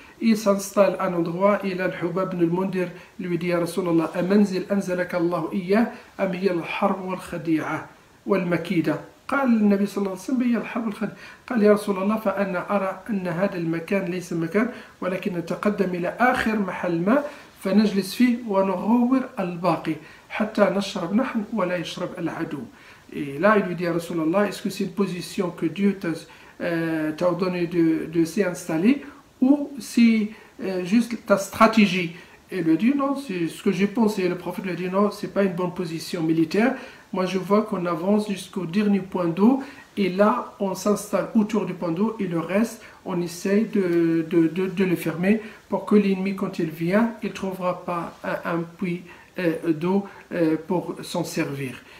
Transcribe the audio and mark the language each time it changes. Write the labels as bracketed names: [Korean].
[French] Il s'installe à un endroit et là Al-Hubab ibn al-Mundir lui dit à Rasulallah [Arabic] amanzil anzalaka Allahu iyyah am hiya al-harb wal-khadi'a wal-makida قال النبي صلى الله عليه وسلم هي الحرب الخندق. قال يا رسول الله فأنا أرى أن هذا المكان ليس مكان ولكن نتقدم إلى آخر محل ما فنجلس فيه ونغور الباقي حتى نشرب نحن ولا يشرب العدو. [French] Et là, il lui dit à Rasulallah, est-ce que c'est une position que Dieu t'a ordonné de s'y installer ou c'est juste ta stratégie? Et il lui dit non, c'est ce que j'ai pensé. Et le prophète lui dit non, c'est pas une bonne position militaire. Moi, je vois qu'on avance jusqu'au dernier point d'eau et là, on s'installe autour du point d'eau et le reste, on essaye de le fermer pour que l'ennemi, quand il vient, il ne trouvera pas un puits d'eau pour s'en servir.